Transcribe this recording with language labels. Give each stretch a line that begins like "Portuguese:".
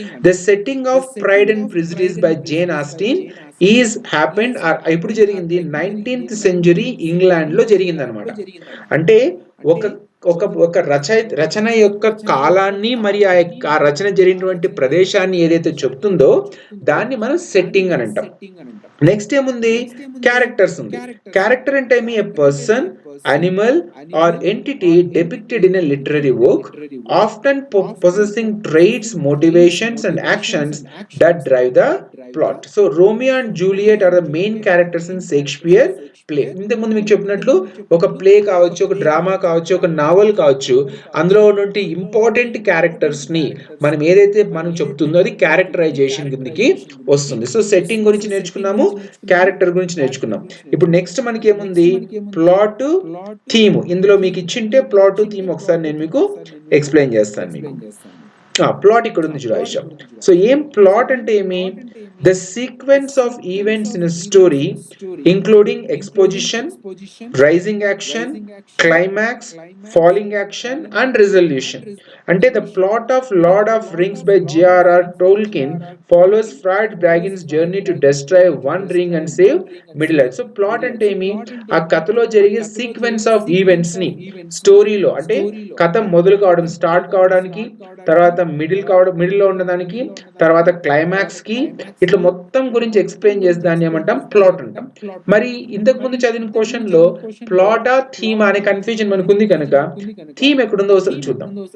English: the setting of Pride and Prejudice by Jane Austen is happened,
Telugu: ఎప్పుడు జరిగింది? 19th century England లో జరిగింది అనమాట. అంటే ఒక ఒక ఒక రచన యొక్క కాలాన్ని మరి ఆ రచన జరిగినటువంటి ప్రదేశాన్ని ఏదైతే చెప్తుందో దాన్ని మనం సెట్టింగ్ అని అంటాం. నెక్స్ట్ ఏముంది? క్యారెక్టర్స్ ఉంది. క్యారెక్టర్ అంటే ఏమి?
English: A person, animal or entity depicted in a literary work, often possessing traits, motivations and actions that drive the plot. So Romeo and Juliet are the main characters in Shakespeare play.
Telugu: ఇంతకుముందు మీకు చెప్పినట్లు ఒక play కావచ్చు, ఒక drama కావచ్చు, ఒక naval కావచ్చు, అందులో ఉన్నటువంటి ఇంపార్టెంట్ క్యారెక్టర్స్ ని మనం ఏదైతే మనం చెప్తుందో అది క్యారెక్టరైజేషన్ కిందకి వస్తుంది. సో సెట్టింగ్ గురించి నేర్చుకున్నాము, క్యారెక్టర్ గురించి నేర్చుకున్నాం. ఇప్పుడు నెక్స్ట్ మనకి ఏముంది? Plot, theme. ఇందులో మీకు ఇచ్చింటే ప్లాట్, థీమ్ ఒకసారి నేను మీకు ఎక్స్ప్లెయిన్ చేస్తాను. మీకు ప్లాట్ ఇక్కడ ఉంది చూడు ఆయిషా. సో ఏం ప్లాట్ అంటే ఏమి?
English: The sequence of events in story including exposition, rising action, climax, falling action and resolution. అంటే the plot of Lord of Rings by JRR Tolkien follows Fred Baggins' journey to destroy one ring and save Middle-earth.
Telugu: So plot అంటే ఏమి? ఆ కథలో జరిగే
English: sequence of events
Telugu: ని స్టోరీలో, అంటే కథ మొదలు కావడం, స్టార్ట్ కావడానికి, తర్వాత మిడిల్ లో ఉన్నదానికి, తర్వాత క్లైమాక్స్ కి, ఇట్లా మొత్తం గురించి ఎక్స్ప్లెయిన్ చేసి దాన్ని ఏమంటాం? ప్లాట్ అంటాం. మరి ఇంతకు ముందు చదివిన క్వశ్చన్ లో ప్లాటా థీమ్ అనే కన్ఫ్యూజన్ మనకు ఉంది కనుక థీమ్ ఎక్కడుందో అసలు చూద్దాం.